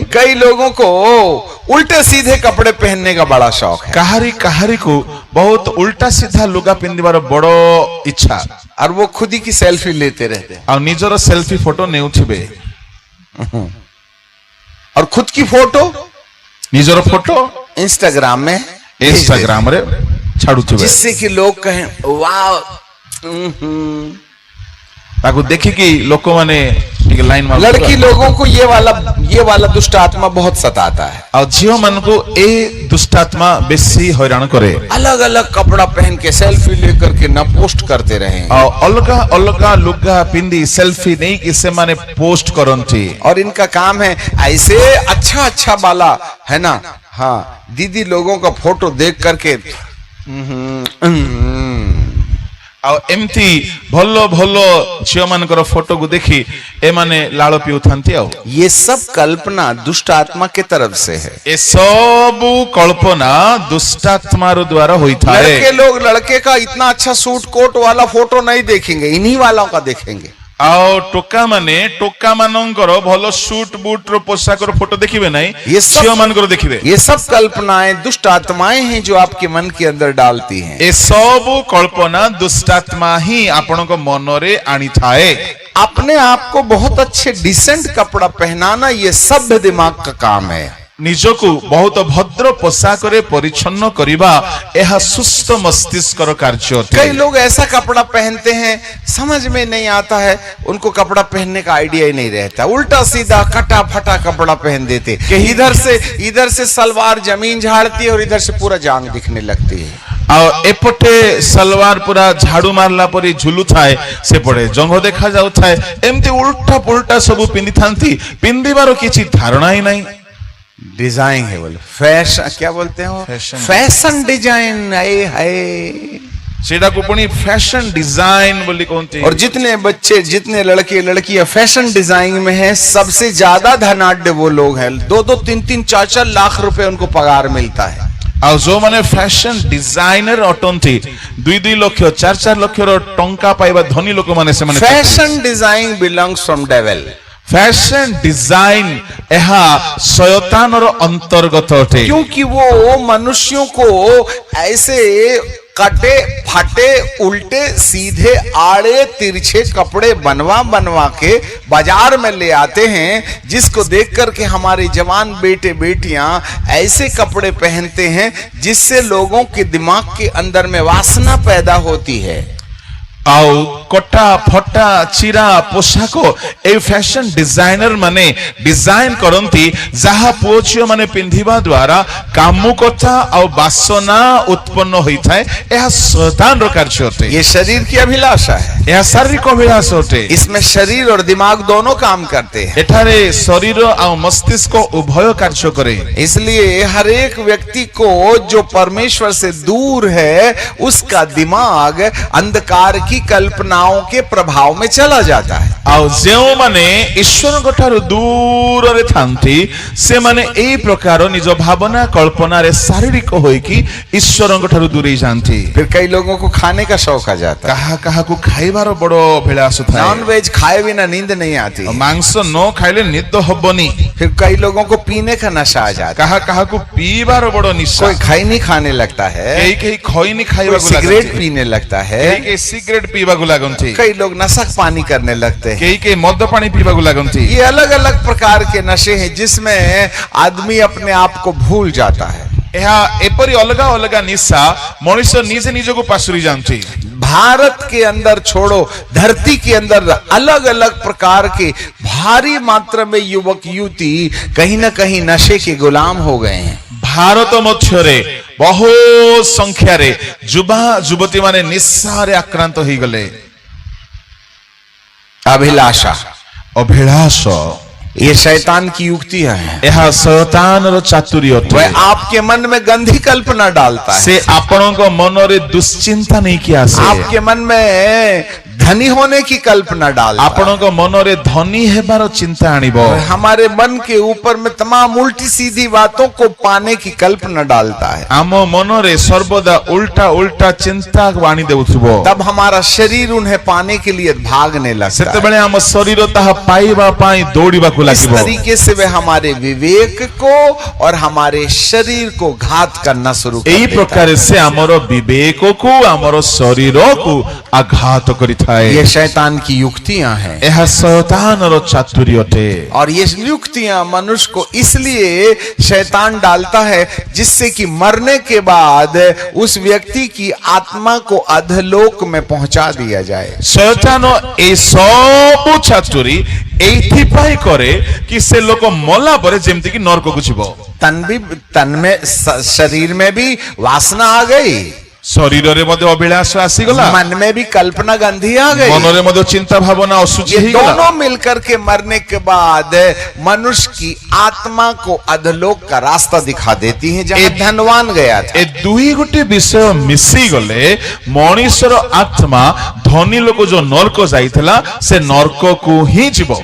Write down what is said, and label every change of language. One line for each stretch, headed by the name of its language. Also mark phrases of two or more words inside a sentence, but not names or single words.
Hindi: कई लोगों को उल्टे सीधे कपड़े पहनने का बड़ा शौक है।
Odia: କାହାରି କାହାରି କୁ ବହୁତ ଉଲ୍ଟା ସିଧା ଲୁଗା ପିନ୍ଧିବାର ବଡ଼ ଇଚ୍ଛା,
Hindi: और वो खुद ही की सेल्फी लेते रहते हैं।
Odia: ଆଉ ନିଜର ସେଲ୍ଫି ଫଟୋ ନେଉଥିବେ।
Hindi: और खुद की फोटो
Odia: ନିଜର ଫଟୋ
Hindi: इंस्टाग्राम में
Odia: ଇନଷ୍ଟାଗ୍ରାମ ରେ ଛାଡୁଥିବେ,
Hindi: जिससे कि लोग कहें वाह
Odia: ତାକୁ ଦେଖିକି ଲୋକମାନେ ଟିକେ ଲାଇନ
Hindi: लड़की लोगों को ये वाला दुष्ट आत्मा बहुत सताता है।
Odia: ଆଉ ଝିଅ ମାନଙ୍କୁ ଏ ଦୁଷ୍ଟାତ୍ମା ବେଶୀ ହଇରାଣ କରେ।
Hindi: अलग अलग कपड़ा पहन के सेल्फी लेकर के न पोस्ट करते रहे
Odia: ଆଉ ଅଲଗା ଅଲଗା ଲୁଗା ପିନ୍ଧି ସେଲ୍ଫି ନେଇକି ସେମାନେ ପୋଷ୍ଟ କରନ୍ତି।
Hindi: और इनका काम है ऐसे अच्छा अच्छा वाला है ना, हाँ दीदी लोगों का फोटो देख करके
Odia: ଆଉ ଏମିତି ଭଲ ଭଲ ଝିଅ ମାନଙ୍କର ଫଟୋକୁ ଦେଖି ଏମାନେ ଲାଳ ପିଉଥାନ୍ତି। ଆଉ
Hindi: ये सब कल्पना दुष्ट आत्मा के तरफ से है।
Odia: ଏ ସବୁ କଳ୍ପନା ଦୁଷ୍ଟାତ୍ମାର ଦ୍ୱାରା ହୋଇଥାଏ।
Hindi: लड़के लोग लड़के का इतना अच्छा सूट कोट वाला फोटो नहीं देखेंगे, इन्हीं वालों का देखेंगे।
Odia: ଆଉ ଟୋକା ମାନେ ଟୋକା ମାନଙ୍କର ଭଲ ସୁଟ ବୁଟ ର ପୋଷାକର ଫଟୋ ଦେଖିବେ ନାହିଁ,
Hindi: ये सब-
Odia: ଝିଅ ମାନଙ୍କର ଦେଖିବେ।
Hindi: ये सब कल्पनाएं दुष्ट आत्माएं हैं जो आपके मन के अंदर डालती हैं।
Odia: ଏ ସବୁ କଳ୍ପନା ଦୁଷ୍ଟାତ୍ମା ହିଁ ଆପଣଙ୍କ ମନରେ ଆଣିଥାଏ।
Hindi: अपने आप को बहुत अच्छे डिसेंट कपड़ा पहनाना ये सभ्य दिमाग का काम है।
Odia: ନିଜକୁ ବହୁତ ଭଦ୍ର ପୋଷାକରେ ପରିଚ୍ଛନ୍ନ କରିବା ଏହା ସୁସ୍ଥ ମସ୍ତିଷ୍କର କାର୍ଯ୍ୟ ଅଟେ।
Hindi: कई लोग ऐसा कपड़ा पहनते हैं समझ में नहीं आता है, उनको कपड़ा पहनने का आइडिया ही नहीं रहता, उल्टा सीधा कटा फटा कपड़ा पहन देते, इधर से सलवार जमीन झाड़ती है और इधर से पूरा जांग दिखने लगती है।
Odia: ଆଉ ଏପଟେ ସଲୱାର ପୁରା ଝାଡୁ ମାରିଲା ପରି ଝୁଲୁଥାଏ, ସେପଟେ ଜଙ୍ଘ ଦେଖା ଯାଉଥାଏ, ଏମିତି ଉଲ୍ଟା ପୁଲ୍ଟା ସବୁ ପିନ୍ଧିଥାନ୍ତି, ପିନ୍ଧିବାର କିଛି ଧାରଣା ହିଁ ନାହିଁ।
Hindi: डिजाइन है बोले फैशन, क्या बोलते हैं वो? फैशन। फैशन डिजाइन आए हाय।
Odia: ସେଟାକୁ ପୁଣି ଫ୍ୟାଶନ ଡିଜାଇନ ବୋଲି କହନ୍ତି।
Hindi: और जितने बच्चे जितने लड़के लड़कियां फैशन डिजाइन में हैं, सबसे ज्यादा धनाढ्य वो लोग हैं, 2-2, 3-3, 4-4 लाख रुपए उनको पगार मिलता है।
Odia: ଆଉ ଯୋଉମାନେ ଫ୍ୟାଶନ ଡିଜାଇନର ଅଟନ୍ତି 2-2 ଲକ୍ଷ 4-4 ଲକ୍ଷର ଟଙ୍କା ପାଇବା ଧନୀ ଲୋକମାନେ ସେମାନେ।
English: Fashion design belongs from devil. fashion design
Odia: ଏହା ଶୟତାନର ଅନ୍ତର୍ଗତ ଅଟେ।
Hindi: क्योंकि वो मनुष्यों को ऐसे कटे फटे उल्टे सीधे आड़े तिरछे कपड़े बनवा के बाजार में ले आते हैं, जिसको देख करके हमारे जवान बेटे बेटियां ऐसे कपड़े पहनते हैं जिससे लोगों के दिमाग के अंदर में वासना पैदा होती है।
Odia: ଆଉ କଟା ଫଟା ଚିରା ପୋଷାକ ଏ ଫ୍ୟାଶନ ଡିଜାଇନର ମାନେ ଡିଜାଇନ କରନ୍ତି, ଯାହା ପୁଅ ଝିଅ ମାନେ ପିନ୍ଧିବା ଦ୍ୱାରା କାମୁକତା ଆଉ ବାସନା ଉତ୍ପନ୍ନ ହୋଇଥାଏ। ଏହା ଶୈତାନର କାର୍ଯ୍ୟ ଅଟେ।
Hindi: ये शरीर की अभिलाषा है,
Odia: ଏହା ଶାରୀରିକ ଅଭିଳାଷ ଅଟେ।
Hindi: इसमें शरीर और दिमाग दोनों काम करते हैं।
Odia: ଏଠାରେ ଶରୀର ଆଉ ମସ୍ତିଷ୍କ ଉଭୟ କାର୍ଯ୍ୟ କରେ।
Hindi: इसलिए हर एक व्यक्ति को जो परमेश्वर से दूर है, उसका दिमाग अंधकार की कल्पनाओं के प्रभाव में चला जाता है।
Odia: ଆଉ ଯେଉଁମାନେ ଈଶ୍ୱରଙ୍କ ଠାରୁ ଦୂରରେ ଥାନ୍ତି, ସେମାନେ ଏଇ ପ୍ରକାର ନିଜ ଭାବନା କଳ୍ପନାରେ ଶାରୀରିକ ହୋଇକି ଈଶ୍ୱରଙ୍କ ଠାରୁ ଦୂରେଇ ଯାଆନ୍ତି।
Hindi: फिर कई लोगों को खाने का शौक आ जाता है,
Odia: କାହା କାହାକୁ ଖାଇବାର ବଡ ଅଭିଳାଷ ଥାଏ।
English: non veg
Hindi: खाए बिना नींद नहीं आती।
Odia: ମାଂସ ନ ଖାଇଲେ ନିଦ ହବନି।
Hindi: फिर कई लोगों को पीने का नशा आ जाता है,
Odia: କାହା କାହାକୁ ପିଇବାର ବଡ ନିଶା।
Hindi: कोई खैनी खाने लगता है,
Odia: କେହି କେହି ଖଇନି
Hindi: कोई
Odia: ଖାଇବାକୁ
Hindi: सिगरेट
Odia: ଲାଗନ୍ତି,
Hindi: पीने लगता
Odia: କେହି
Hindi: है,
Odia: କେହି ସିଗାରେଟ ପିଇବାକୁ ଲାଗନ୍ତି,
Hindi: कई लोग नशा पानी करने लगते हैं।
Odia: କେହି କେହି ମଦ ପାଣି ପିଇବାକୁ ଲାଗନ୍ତି।
Hindi: ये अलग अलग प्रकार के नशे हैं जिसमें आदमी अपने आप को भूल जाता है।
Odia: ଏହା ଏପରି ଅଲଗା ଅଲଗା ନିଶା ମଣିଷ ନିଜେ ନିଜକୁ ପାଶୁରି ଯାଆନ୍ତି।
Hindi: भारत के अंदर छोड़ो, धरती के अंदर अलग अलग प्रकार के भारी मात्रा में युवक युवती कहीं ना कहीं नशे के गुलाम हो गए हैं।
Odia: ଭାରତ ମଧ୍ୟରେ ବହୁ ସଂଖ୍ୟାରେ ଯୁବା ଯୁବତୀ ମାନେ ନିଶାରେ ଆକ୍ରାନ୍ତ ହୋଇଗଲେ।
Hindi: अभिलाषा,
Odia: ଅଭିଳାଷ
Hindi: ये शैतान की युक्तियां हैं।
Odia: ଏହା ଶୟତାନର ଚାତୁରୀ ଅଟେ।
Hindi: वह आपके मन में गंदी कल्पना डालता है,
Odia: ସେ ଆପଣଙ୍କ ମନରେ ଦୁଶ୍ଚିନ୍ତା ନେଇକି ଆସେ।
Hindi: आपके मन में धनी होने की कल्पना डालता है।
Odia: ଆପଣଙ୍କ ମନରେ ଧନୀ ହେବାର ଚିନ୍ତା ଆଣିବ।
Hindi: हमारे मन के ऊपर में तमाम उल्टी सीधी बातों को पाने की कल्पना डालता है।
Odia: ଆମ ମନରେ ସର୍ବଦା ଉଲ୍ଟା ଉଲ୍ଟା ଚିନ୍ତା ଆଣି ଦେଉଥିବ।
Hindi: तब हमारा शरीर उन्हें पाने के लिए भागने लगता है।
Odia: ସେତେବେଳେ ଆମ ଶରୀର ତାହା ପାଇବା ପାଇଁ ଦୌଡ଼ିବାକୁ
Hindi: इस
Odia: ଲାଗିବ।
Hindi: तरीके से वे हमारे विवेक को और हमारे शरीर को घात करना शुरू कर
Odia: ଏହି
Hindi: देता है।
Odia: ପ୍ରକାର ସେ ଆମର ବିବେକକୁ ଆମର ଶରୀରକୁ ଆଘାତ କରିଥାଏ। थाए
Hindi: ये शैतान की युक्तियां हैं।
Odia: ଏହା ଶୟତାନର ଚାତୁରୀ ଅଟେ।
Hindi: और ये युक्तियां मनुष्य को इसलिए शैतान डालता है जिससे कि मरने के बाद उस व्यक्ति की आत्मा को अधलोक में पहुंचा दिया जाए।
Odia: ଶୟତାନ ଏଇ ସବୁ ଚାତୁରୀ ଏଇଥିପାଇଁ କରେ କି ସେ ଲୋକ ମଲା ପରେ ଯେମିତି କି ନରକକୁ ଯିବ।
Hindi: तन में शरीर में भी वासना आ गई,
Odia: ଶରୀରରେ ମଧ୍ୟ ଅଭିଳାଷ ଆସିଗଲା,
Hindi: मन में भी कल्पना गंधी आ गई।
Odia: ମନରେ ମଧ୍ୟ ଚିନ୍ତା ଭାବନା ଅସୁଚି
Hindi: ये
Odia: ହେଇଗଲା।
Hindi: दोनों मिलकर के मरने के बाद मनुष्य की आत्मा को अधलोक का रास्ता दिखा देती हैं जहां धनवान गया था।
Odia: ଏ ଦୁଇ ଗୋଟେ ବିଷୟ ମିଶି ଗଲେ ମନୁଷ୍ୟର ଆତ୍ମା ଧନୀ ଲୋକ ଯୋ ନରକ ଯାଇଥିଲା ସେ ନରକ କୁ ହିଁ ଯିବ।